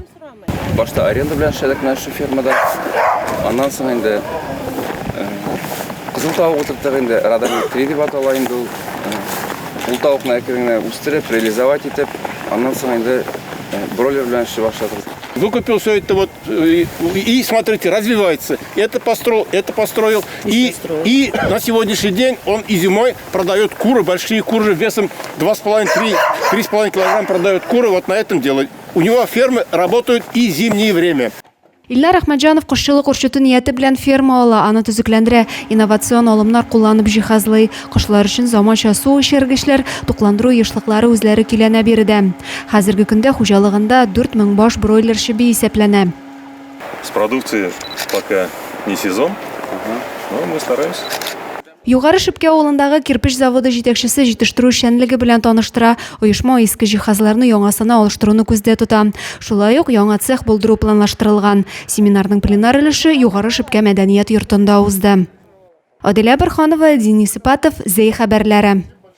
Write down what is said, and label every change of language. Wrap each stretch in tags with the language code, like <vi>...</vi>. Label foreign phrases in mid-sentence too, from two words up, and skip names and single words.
<tt>Башта аренда белән эшләдек</tt> <ru>наша фермада.</ru> <tt>Аннан соң инде кызыл тавык утырттык инде, радами 3 дип атала инде ул. Ул тавыкны әкренләп үстереп, реализовать итеп, аннан соң инде бройлер белән эшли башладык.</tt> <ru>Выкупил все это вот и смотрите, развивается. Это построил. И на сегодняшний день он и зимой продает куры, большие куры весом 2,5-3,5 килограмм продает куры. Вот на этом дело. У него фермы работают и зимнее время.</ru> <tt>Илнар Әхмәтҗанов кышчылык урчыты нияте белән ферма ала, аны төзекләндерә, инновацион алымнар кулланып җиһазлый. Кышлар өчен заманча су эчергечләр, тукландыру ешлыклары үзләре көйләнә биредә. Хәзерге көндә хуҗалыгында 4000 баш бройлер чеби исәпләнә.</tt> <ru>С продукцией пока не сезон, но мы стараемся.</ru> <tt>Югары Шипкә авылындагы кирпич заводы җитәкчесе җитештерү эшчәнлеге белән таныштыра. Оешма иске җиһазларны яңасына алыштыруны күздә тота. Шулай ук яңа цех булдыру планлаштырылган. Семинарның пленар өлеше Югары Шипкә мәдәният йортында узды. Адилә Борханова, Денис Ипатов, Зей хәбәрләре.</tt>